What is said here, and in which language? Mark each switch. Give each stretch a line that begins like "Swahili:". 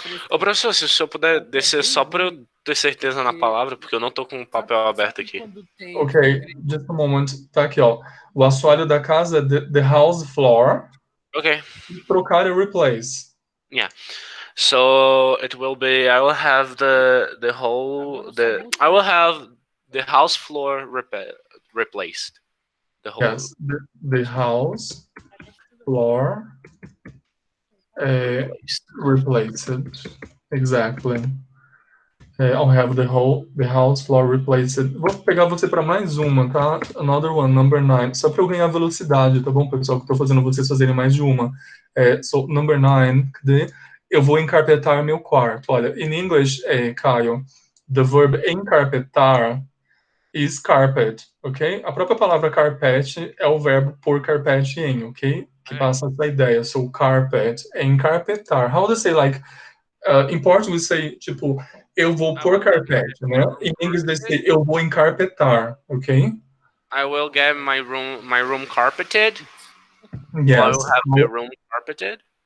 Portuguese: Ô, professor, se o senhor puder descer só para eu ter certeza na palavra, porque eu não tô com o papel aberto aqui.
English: Ok, just a moment.
Portuguese: Tá aqui, ó. O assoalho da casa,
English: the house floor. Ok.
Portuguese: Trocar e replace.
English: Yeah. So it will be, I will have the house floor replaced. The whole. Yes, the house floor replaced. Exactly. I'll have the house floor replaced.
Portuguese: Vou pegar você para mais uma, tá?
English: Another one, number 9.
Portuguese: Só para eu ganhar velocidade, tá bom, pessoal? Que eu tô fazendo vocês fazerem mais de uma.
English: So, number 9,
Portuguese: cadê? Eu vou encarpetar meu quarto.
English: Olha, in English, Caio, the verb encarpetar is carpet, ok?
Portuguese: A própria palavra carpete é o verbo pôr carpete em, ok? Que passa essa ideia.
English: So, carpet, encarpetar. How do you say, like, in Portuguese, say, tipo,
Portuguese: eu vou pôr carpete, né? Em inglês,
English: they say,
Portuguese: eu vou encarpetar, ok?
English: I will get my room carpeted. Yes. I will have my room carpeted.